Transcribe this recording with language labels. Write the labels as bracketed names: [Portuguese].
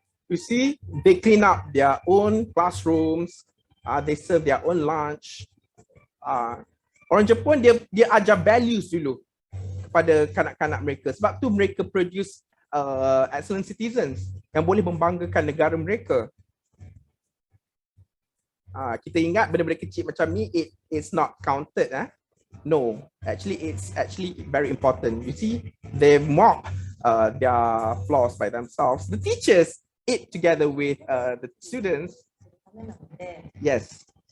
[English] You see, they clean up their own classrooms, they serve their own lunch. [Malay] Orang Jepun dia ajar values dulu kepada kanak-kanak mereka, sebab tu mereka produce excellent citizens yang boleh membanggakan negara mereka. Kita ingat benda-benda kecil macam ni, [English] it's not counted, no, actually it's actually very important. You see, they mop their floors by themselves. The teachers eat together with the students. Yes.